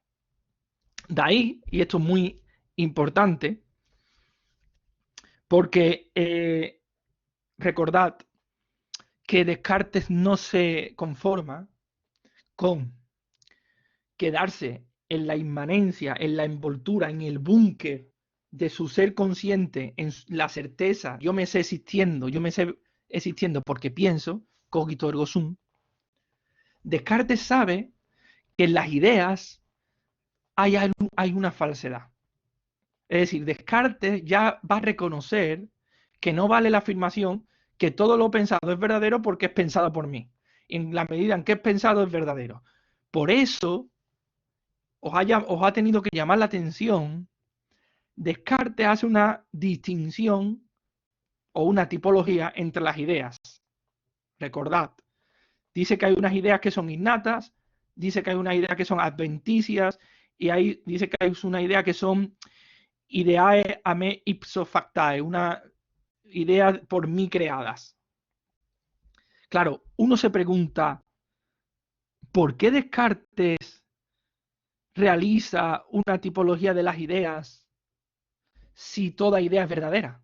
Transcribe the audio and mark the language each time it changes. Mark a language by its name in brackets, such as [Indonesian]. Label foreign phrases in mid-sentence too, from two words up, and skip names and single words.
[Spanish] De ahí, y esto es muy importante, porque recordad que Descartes no se conforma con quedarse en la inmanencia, en la envoltura, en el búnker de su ser consciente, en la certeza, yo me sé existiendo porque pienso, [Latin] cogito ergo sum. [Spanish] Descartes sabe que en las ideas hay una falsedad. Es decir, Descartes ya va a reconocer que no vale la afirmación que todo lo pensado es verdadero porque es pensado por mí. En la medida en que es pensado es verdadero. Por eso os ha tenido que llamar la atención. Descartes hace una distinción o una tipología entre las ideas. Recordad, dice que hay unas ideas que son innatas, dice que hay unas ideas que son adventicias y dice que hay una idea que son [Latin] ideae a me ipso factae, [Spanish] una idea por mí creadas. Claro, uno se pregunta, ¿por qué Descartes realiza una tipología de las ideas si toda idea es verdadera?